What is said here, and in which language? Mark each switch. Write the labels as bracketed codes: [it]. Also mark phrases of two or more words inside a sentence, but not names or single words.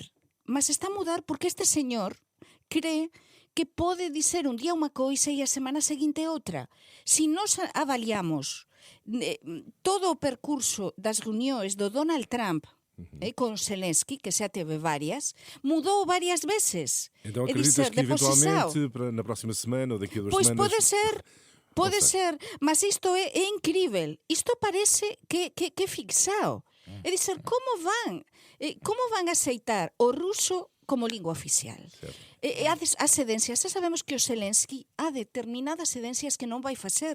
[gl] Mas está a mudar porque este señor cree que pode dizer un día unha coisa e a semana seguinte outra. Se nós avaliamos todo o percurso das reunións do Donald Trump con Zelensky, que xa teve varias, mudou varias veces. [pt] Então É acreditas dizer, que depositado. eventualmente na próxima semana ou daqui a 2 Pois semanas... pode sei. ser, mas isto é incrível. [gl] Isto parece que é fixado. É dizer, como van aceitar o ruso como lingua oficial? As cedencias, xa sabemos que o Zelensky há determinadas cedencias que non vai facer.